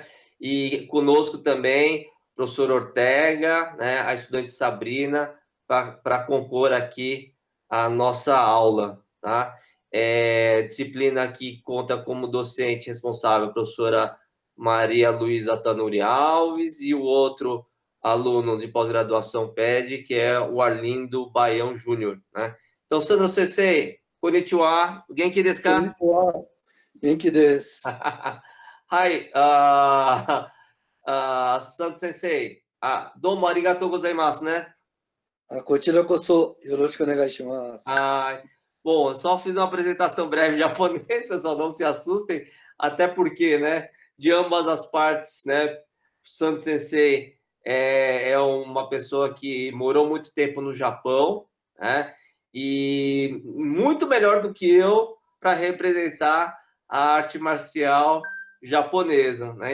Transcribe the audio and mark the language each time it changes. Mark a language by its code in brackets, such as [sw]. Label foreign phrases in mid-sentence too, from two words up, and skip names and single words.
[pt] E conosco também o professor Ortega, né, a estudante Sabrina, para compor aqui a nossa aula, tá? Disciplina que conta como docente responsável a professora Maria Luísa Tanuri Alves e o outro aluno de pós-graduação PED, que é o Arlindo Baião Júnior, né? [ja] Então, Sandro Sensei, こんにちは、元気ですか? 元気です。はい、Sandro Sensei, どうもありがとうございますね。こちらこそよろしくお願いします。 [pt] Bom, eu só fiz uma apresentação breve em japonês, pessoal, não se assustem, até porque, né, de ambas as partes, né, Sandro Sensei é uma pessoa que morou muito tempo no Japão, né, e muito melhor do que eu para representar a arte marcial japonesa, né?